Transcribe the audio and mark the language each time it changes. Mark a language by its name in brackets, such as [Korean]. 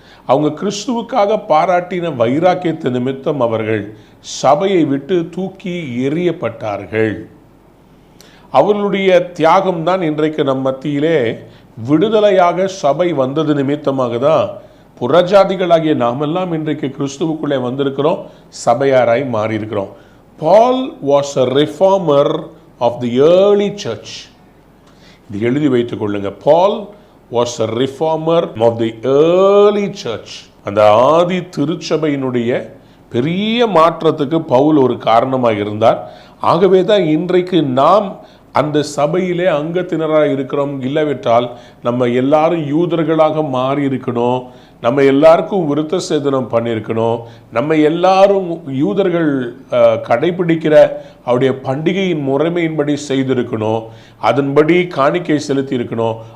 [Tamil] அவங்க கிறிஸ்துவுக்காக பாராட்டின வைராக்கியத்து நிமித்தம் அவர்கள் சபையை விட்டு தூக்கி எறியப்பட்டார்கள். அவர்களுடைய தியாகம்தான் இன்றைக்கு நம் மத்தியிலே விடுதலையாக சபை வந்தது நிமித்தமாக தான் புறஜாதிகளாகிய நாமெல்லாம் இன்றைக்கு கிறிஸ்துவுக்குள்ளே வந்திருக்கிறோம், சபையாராய் மாறி இருக்கிறோம். [English] Paul was a reformer of the early church. [Tamil] இது எழுதி வைத்துக் கொள்ளுங்க. [English] Paul was a reformer of the early church. [Tamil] அந்த ஆதி திருச்சபையினுடைய பெரிய மாற்றத்துக்கு பவுல் ஒரு காரணமாக இருந்தார். ஆகவே தான் இன்றைக்கு நாம் அந்த சபையிலே அங்கத்தினராக இருக்கிறோம். இல்லாவிட்டால் நம்ம எல்லாரும் யூதர்களாக மாறி இருக்கணும், நம்ம எல்லாருக்கும் விருத்த சேதனம் பண்ணியிருக்கணும், நம்ம எல்லாரும் யூதர்கள் கடைபிடிக்கிற அவருடைய பண்டிகையின் முறைமையின்படி செய்திருக்கணும், அதன்படி காணிக்கை செலுத்தி இருக்கணும்.